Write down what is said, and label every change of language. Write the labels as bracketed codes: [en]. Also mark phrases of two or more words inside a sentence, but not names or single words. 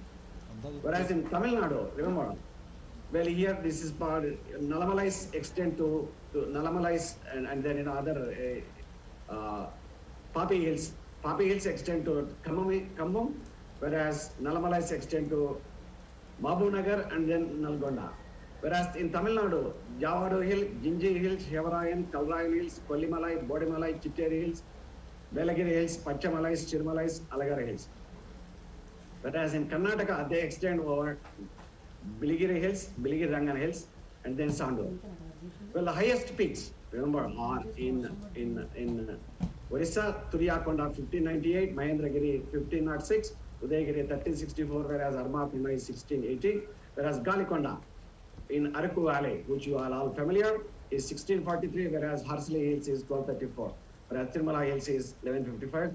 [en] Whereas in Tamil Nadu, remember, well, here this is part, Nallamalais extend to Nallamalais and then other Papi Hills. Papi Hills extend to Kambam, whereas Nallamalais extend to Mahaboobnagar and then Nalgonda. Whereas in Tamil Nadu, Javadu Hill, Jinji Hills, Shevarayan, Kalrayan Hills, Kollimalai, Bodimalai, Chitteri Hills, Belagiri Hills, Pachamalais, Chirmalais, Alagara Hills. Whereas in Karnataka, they extend over Biligiri Hills, Biligiri Rangan Hills, and then Sandur. Well, the highest peaks, remember, are in Orissa, Turiyakonda 1598, Mahendragiri 1506, Udayagiri 1364, whereas Armakonda is 1680, whereas Galikonda in Araku Valley, which you are all familiar, is 1643, whereas Harsley Hills is 1234, whereas Tirumala Hills is 1155.